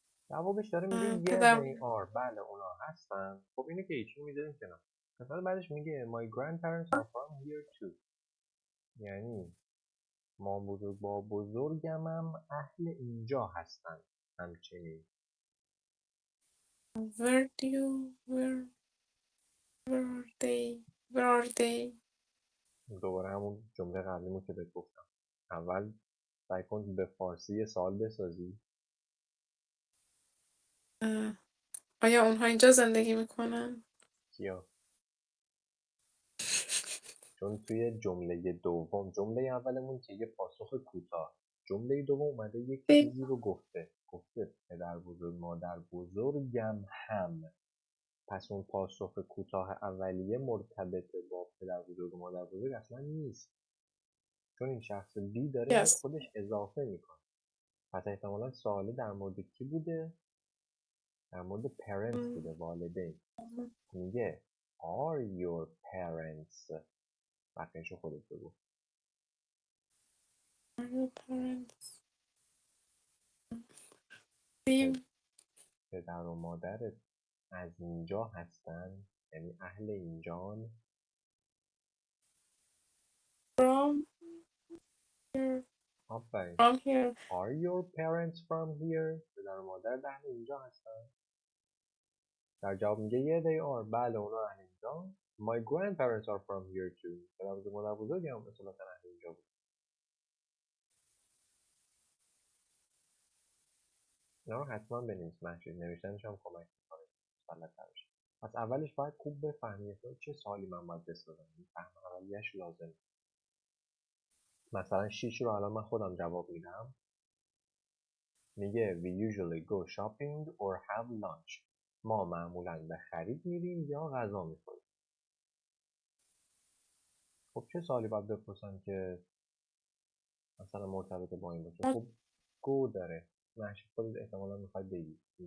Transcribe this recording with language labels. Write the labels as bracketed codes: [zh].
[fa] جوابش داره میگه yeah پدر [en] they are. [fa] بله اونا هستن. خب اینو که ایچی میذاریم کنار. مثلا بعدش میگه [en] my grandparents are from here too. [fa] یعنی با بزرگمم اهل اینجا هستن همچنین. [en] where do you where are they [fa] دوباره همون جمله قبلیمو که بهت گفتم. اول سعی کن به فارسی سوال بسازی. آیا اونها اینجا زندگی میکنن؟ کیا؟ چون توی جمله دوم جمله اولمون که یه پاسخ کوتاه، جمله دوم اومده یک چیزی رو گفته پدر بزرگ مادر بزرگم هم. پس اون پاسخ کوتاه اولیه مرتبط با پدر بزرگ و مادر بزرگ اصلا نیست، چون این شخص بی داره میاد [en] Yes. [fa] خودش اضافه میکنه. پس احتمالا سواله در مورد کی بوده؟ در مورد parents بوده، والدین. میگه [en] are your parents. [fa] بقیه‌شو خودت بگو. [en] Are your parents live [fa] پدر و مادرت از اینجا هستن، یعنی اهل اینجان. [en] from here? [fa] آفرین. [en] From here. Are your parents from here؟ [fa] پدر و مادر اهل اینجا هستن. در جواب میگه [en] yeah they are. [fa] بله اونا اهل اینجا. [en] My grandparents are from here too. [fa] پدر مادر بزرگی هم اصالتا اهل اینجا بود. اینا رو حتما بنویس محشید، نوشتنش هم کمک میکنه مسلط بشه. پس اولش باید خوب بفهمی چه سوالی من باید بسازم. این فهم اولیه‌اش لازمه. مثلا 6 رو الان من خودم جواب میدم. میگه [en] we usually go shopping or have lunch. [fa] ما معمولا به خرید میریم یا غذا میخوریم. خب چه سوالی باید بپرسم که مثلا مرتبط با این باشه؟ خب go داره. محشید خودت احتمالا میخوای بگی.